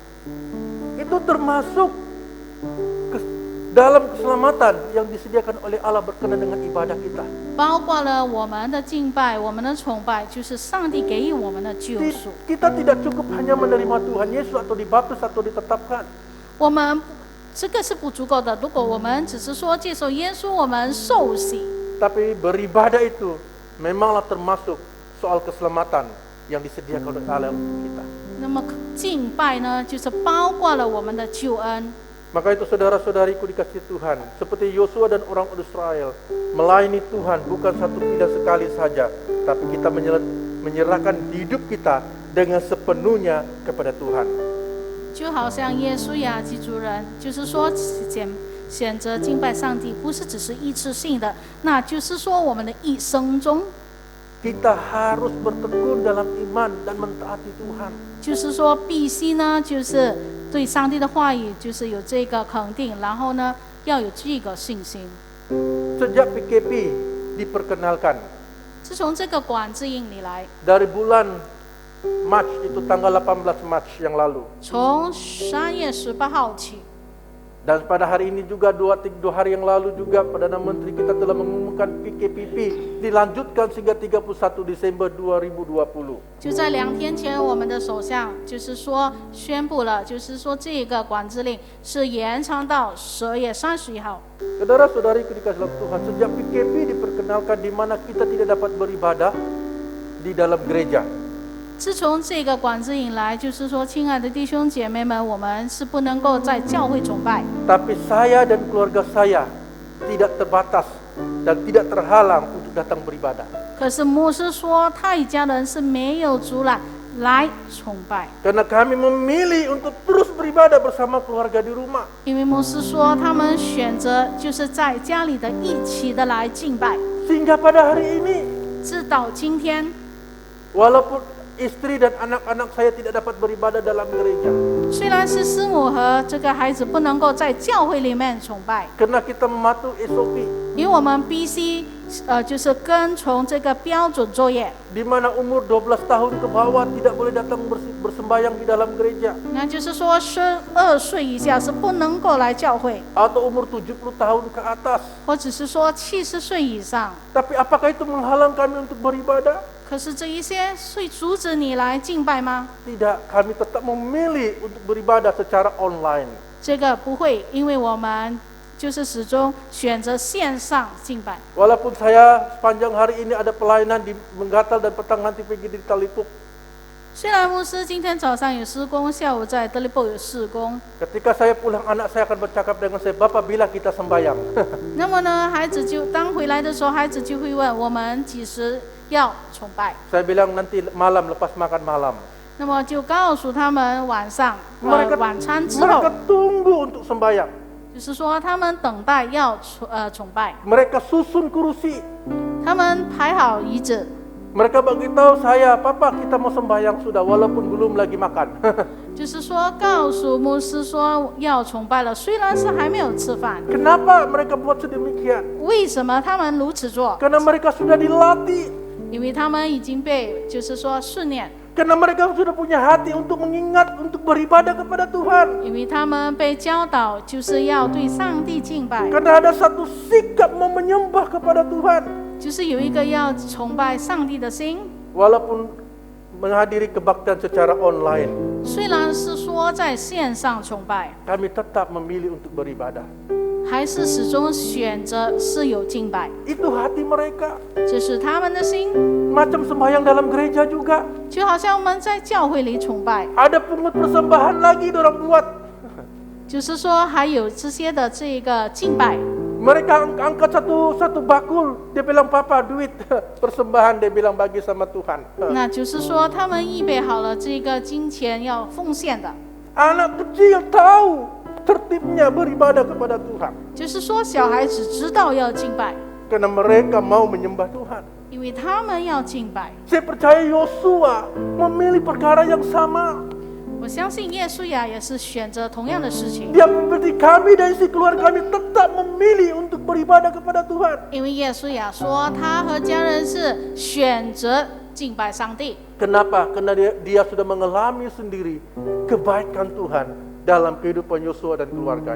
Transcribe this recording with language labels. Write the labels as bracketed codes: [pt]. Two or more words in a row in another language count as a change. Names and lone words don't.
[ms] Itu termasuk dalam keselamatan yang disediakan oleh Allah berkenaan dengan ibadah kita. [zh] 包括了我们的敬拜、我们的崇拜，就是上帝给予我们的救赎。 [ms] Kita tidak cukup hanya menerima Tuhan Yesus atau dibaptis atau ditetapkan. [zh] 我们这个是不足够的。如果我们只是说接受耶稣，我们受洗， [ms] Tapi beribadah itu memanglah termasuk soal keselamatan yang disediakan oleh Allah untuk kita. [zh] 那么敬拜呢，就是包括了我们的救恩。 [ms] Maka itu saudara-saudariku dikasihi Tuhan, seperti Yosua dan orang Israel, melayani Tuhan bukan satu pilihan sekali saja, tapi kita menyerahkan hidup kita dengan sepenuhnya kepada Tuhan. [zh] 就好像耶稣亚及族人，就是说选择敬拜上帝，不是只是一次性的，那就是说我们的一生中， [ms] Kita harus bertekun dalam iman dan mentaati Tuhan. [zh] 就是说必须呢，就是对上帝的话语，就是有这个肯定，然后呢，要有这个信心。 [ms] Sejak PKP diperkenalkan, [zh] 自从这个管制营以来， [ms] dari bulan Mac itu tanggal 18 Mac yang lalu, [zh] 从3月18号起， [ms] Dan pada hari ini juga 2 hari yang lalu juga Perdana Menteri kita telah mengumumkan PKPP dilanjutkan sehingga 31 Desember 2020. [zh] 就在2天前，我们的首相就是说宣布了，就是说这个管制令是延长到12月31号。 [ms] Saudara-saudariku dikasihi dalam Tuhan, sejak PKP diperkenalkan di mana kita tidak dapat beribadah di dalam gereja. [zh] 自从这个管制以来，就是说，亲爱的弟兄姐妹们，我们是不能够在教会崇拜。 [ms] Tapi saya dan keluarga saya tidak terbatas dan tidak terhalang untuk datang beribadah. [zh] 可是牧师说，他一家人是没有阻拦来崇拜， [ms] Karena kami memilih untuk terus beribadah bersama keluarga di rumah. [zh] 因为牧师说，他们选择就是在家里的一起的来敬拜。 [ms] Sehingga pada hari ini, [zh] 直到今天， [ms] walaupun istri dan anak-anak saya tidak dapat beribadah dalam gereja, [zh] 虽然是师母和这个孩子不能够在教会里面崇拜， [ms] karena kita mematuhi SOP, [zh] 因为我们必须就是跟从这个标准作业。 [ms] di mana umur 12 tahun ke bawah tidak boleh datang bersembayang di dalam gereja, [zh] 那就是说，12岁以下是不能够来教会， [ms] atau umur 70 tahun ke atas. [zh] 或者是说70岁以上。 [ms] Tapi apakah itu menghalang kami untuk beribadah? [zh] 可是这一些会阻止你来敬拜吗？ [ms] Tidak, kami tetap memilih untuk beribadah secara online. [zh] 这个不会，因为我们就是始终选择线上敬拜。 [ms] Walaupun saya sepanjang hari ini ada pelayanan di Menggatal dan petang nanti pergi di Talipuk. [zh] 虽然牧师今天早上有施工，下午在德利布有施工， [ms] Ketika saya pulang, anak saya akan bercakap dengan saya, Bapak bila kita sembahyang? [zh] 那么呢，孩子就当回来的时候，孩子就会问我们几时要崇拜。 [ms] Saya bilang nanti malam lepas makan malam. [zh] 那么就告诉他们晚上晚餐之后， [ms] mereka tunggu untuk sembahyang. [zh] 就是说他们等待要崇拜， [ms] Mereka susun kursi. [zh] 他们排好椅子。 [ms] Mereka beritahu saya, Papa kita mau sembahyang sudah walaupun belum lagi makan. [zh] 就是说，告诉牧师说要崇拜了，虽然是还没有吃饭。 [ms] Kenapa mereka buat sedemikian? [zh] 为什么他们如此做？ [ms] Karena mereka sudah dilatih. [zh] 因为他们已经被，就是说训练， [ms] Karena mereka sudah punya hati untuk mengingat, untuk beribadah kepada Tuhan. [zh] 因为他们被教导就是要对上帝敬拜， [ms] Karena ada satu sikap mau menyembah kepada Tuhan. [zh] 就是有一个要崇拜上帝的心。 [ms] Walaupun menghadiri kebaktian secara online, [zh] 虽然是说在线上崇拜， [ms] kami tetap memilih untuk beribadah. [zh] 还是始终选择是有敬拜， [ms] Itu hati mereka. [zh] 这是他们的心。 [ms] Macam sembahyang dalam gereja juga. [zh] 就好像我们在教会里崇拜， [ms] Ada pungut persembahan lagi dorang buat. [zh] 就是说还有这些的这个敬拜。 [ms] Mereka angkat satu bakul, dia bilang Papa duit persembahan, dia bilang bagi sama Tuhan. [zh] 那就是说，他们预备好了这个金钱要奉献的， [ms] Anak kecil tahu tertibnya beribadah kepada Tuhan. [zh] 就是说小孩子知道要敬拜， [ms] Karena mereka mau menyembah Tuhan. [zh] 因为他们要敬拜。 [ms] Saya percaya Yosua memilih perkara yang sama. [zh] 我相信耶稣亚也是选择同样的事情， [ms] Dia seperti kami dan isi keluarga kami tetap memilih untuk beribadah kepada Tuhan. [zh] 因为耶稣亚说他和家人是选择敬拜上帝。 [ms] Kenapa? Karena dia sudah mengalami sendiri kebaikan Tuhan dalam kehidupan Yosua dan keluarganya.